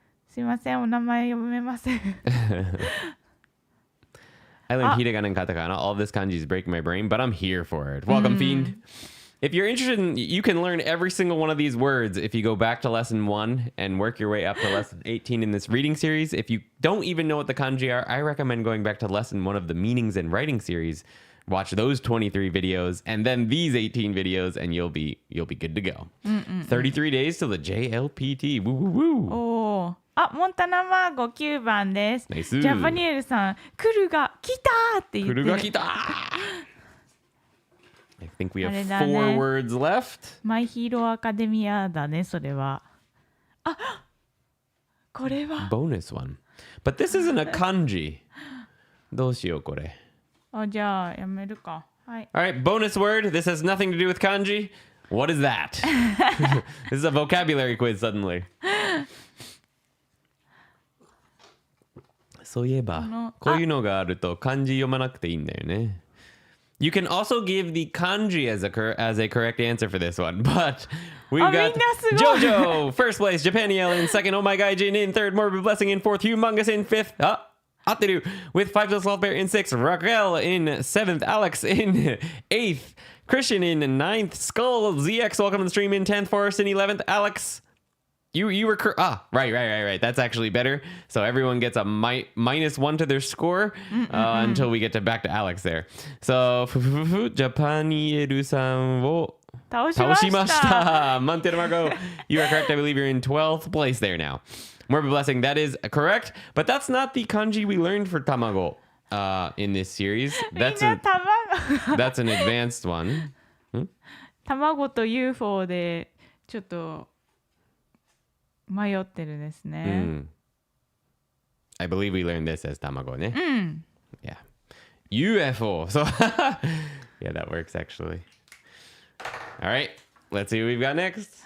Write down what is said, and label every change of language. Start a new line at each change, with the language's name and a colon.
Japanese: すいません、お名前読めません。
English: I learned hiragana and katakana. All of this kanji is breaking my brain, but I'm here for it. Welcome, Fiend. If you're interested, you can learn every single one of these words if you go back to lesson 1 and work your way up to lesson 18 in this reading series. If you don't even know what the kanji are, I recommend going back to lesson 1 of the meanings and writing series. Watch those 23 videos and then these 18 videos, and you'll be good to go. 33 days till the JLPT. Woo woo woo.
Japanese: おー、モンタナマーゴ9番です。ナイス。ジャパニエルさん、クルが来たって言ってる。クルが来た。
English: I think we have 4 words left.
Japanese: マイヒーローアカデミアだね、それは。あ、これは。
English: Bonus one. But this isn't a kanji.
Japanese: どうしようこれ。あ、じゃあやめるか。はい。
English: All right, bonus word. This has nothing to do with kanji. What is that? This is a vocabulary quiz suddenly.
Japanese: そういえば、こういうのがあると漢字読まなくていいんだよね。
English: You can also give the kanji as a correct answer for this one, but we've got JoJo, first place, Japaniel in second, Oh My Gaijin in third, Morbid Blessing in fourth, Humongous in fifth, Ateru with 5 to Sloth Bear in sixth, Raquel in seventh, Alex in eighth, Christian in ninth, Skull ZX, welcome to the stream in 10th, Forrest in 11th, Alex. You were right. That's actually better. So everyone gets a -1 to their score until we get back to Alex there.
Japanese: So Japaniel さんを倒しました。
English: Monte Margo, you are correct. I believe you're in 12th place there now. Morbid Blessing, that is correct, but that's not the kanji we learned for tamago in this series. That's an advanced one.
Japanese: 卵と UFO でちょっと迷ってるですね。
English: I believe we learned this as tamago ね。 Yeah. UFO. So yeah, that works actually. All right. Let's see what we've got next.